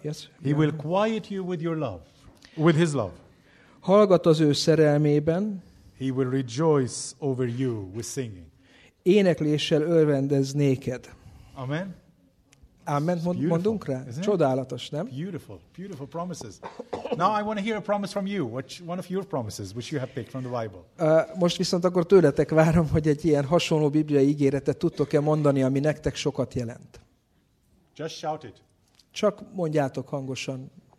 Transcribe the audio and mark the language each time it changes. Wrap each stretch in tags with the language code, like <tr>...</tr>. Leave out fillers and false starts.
<en>Yes. He will quiet you with your love, with his love.</en> <hu>Hallgat az ő szerelmében.</hu> <en>He will rejoice over you with singing.</en> <hu>Énekléssel örvendez néked.</hu> <en>Amen.</en> <hu>Amen. Mondunk rá. Csodálatos, nem?</hu> <en>Beautiful, beautiful promises. Now I want to hear a promise from you. Which one of your promises, which you have picked from the Bible?</en> <hu>Most viszont akkor tőletek várom, hogy egy ilyen hasonló bibliai ígéretet tudtok-e mondani, ami nektek sokat jelent.</hu> <en>Just shout it.</en> <hu>Csak mondjátok hangosan.</hu>